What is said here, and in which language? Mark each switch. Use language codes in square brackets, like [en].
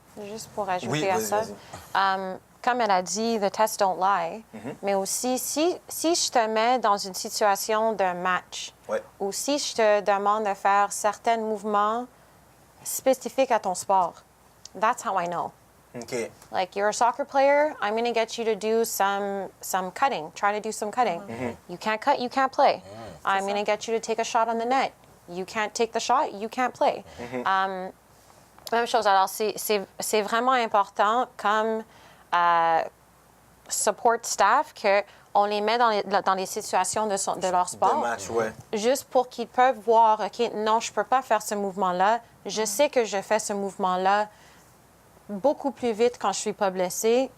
[fr] juste pour ajouter à ça, comme elle a dit, [en] the test don't lie, [fr] mais aussi si je te mets dans une situation d'un match ou si je te demande de faire certains mouvements spécifiques à ton sport, [en] that's how I know. [fr] OK. [en] Like you're a soccer player, I'm going to get you to do some cutting. Try to do some cutting. You can't cut, you can't play. I'm going to get you to take a shot on the net. You can't take the shot, you can't play. [fr] Même chose. Alors, c'est vraiment important comme support staff qu'on les met dans les situations de leur sport. De match, juste pour qu'ils peuvent voir, OK, non, je ne peux pas faire ce mouvement-là. Je sais que je fais ce mouvement-là beaucoup plus vite quand je ne suis pas blessée.